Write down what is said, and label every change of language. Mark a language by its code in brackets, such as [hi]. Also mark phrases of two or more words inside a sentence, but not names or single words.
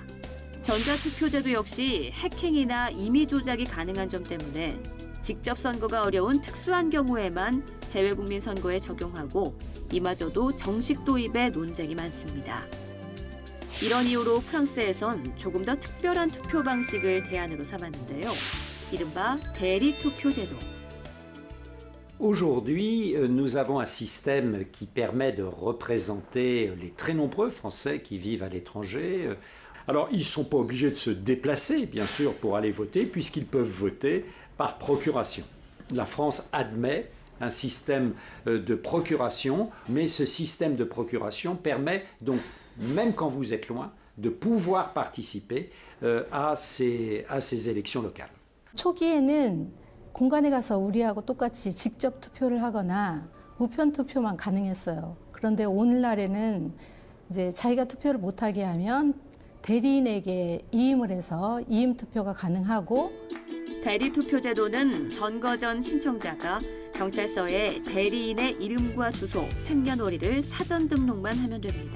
[ko] 전자투표제도 역시 해킹이나 임의 조작이 가능한 점 때문에 직접 선거가 어려운 특수한 경우에만 재외국민 선거에 적용하고 이마저도 정식 도입에 논쟁이 많습니다. 이런 이유로 프랑스에선 조금 더 특별한 투표 방식을 대안으로 삼았는데요. 이른바 대리투표제도. [fr] Aujourd'hui, nous avons un système qui permet de représenter les très nombreux Français qui vivent à l'étranger. Alors, ils ne sont pas obligés de se déplacer, bien sûr, pour aller voter, puisqu'ils peuvent voter par procuration. La France admet un système de procuration, mais ce système de procuration permet donc, même quand vous êtes loin, de pouvoir participer à ces élections locales. [ko] 초기에는 공간에 가서 우리하고 똑같이 직접 투표를 하거나 우편 투표만 가능했어요. 그런데 오늘날에는 이제 자기가 투표를 못하게 하면 대리인에게 이임을 해서 이임 투표가 가능하고 대리 투표 제도는 선거 전 신청자가 경찰서에 대리인의 이름과 주소, 생년월일을 사전 등록만 하면 됩니다.